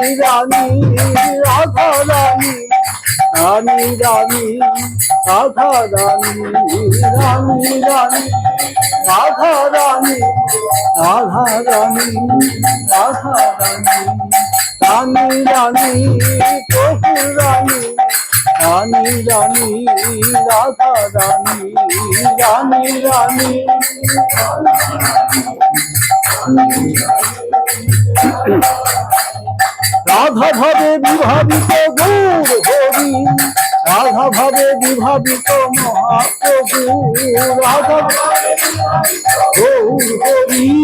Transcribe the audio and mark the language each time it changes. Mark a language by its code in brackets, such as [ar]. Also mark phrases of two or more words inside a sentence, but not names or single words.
[hi] रानी राधा रानी, रानी रानी राधा रानी, रानी रानी राधा रानी, राधा रानी राधा रानी, रानी रानी प्रभु रानी, रानी रानी राधा रानी, रानी रानी। [bn] রাধা ভাবে বিভাবিত গৌর হরি, রাধা ভাবে বিভাবিত মহাপ্রভু, রাধা গৌর হরি,